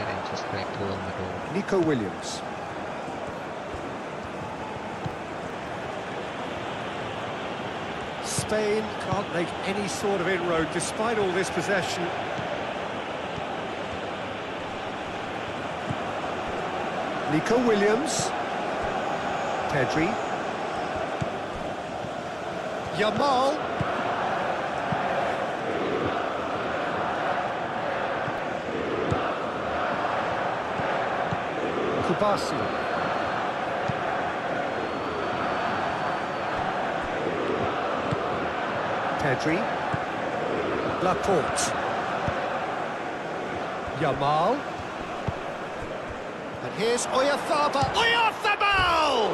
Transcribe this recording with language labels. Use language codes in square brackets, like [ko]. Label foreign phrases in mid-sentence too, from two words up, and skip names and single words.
[en] share and subscribe to GoalMatol. Nico Williams. Spain can't make any sort of inroad despite all this possession. Nico Williams. Pedri. Yamal. Kubasi. Pedri. Laporte. Yamal. And here's Oyarzabal. Oyarzabal!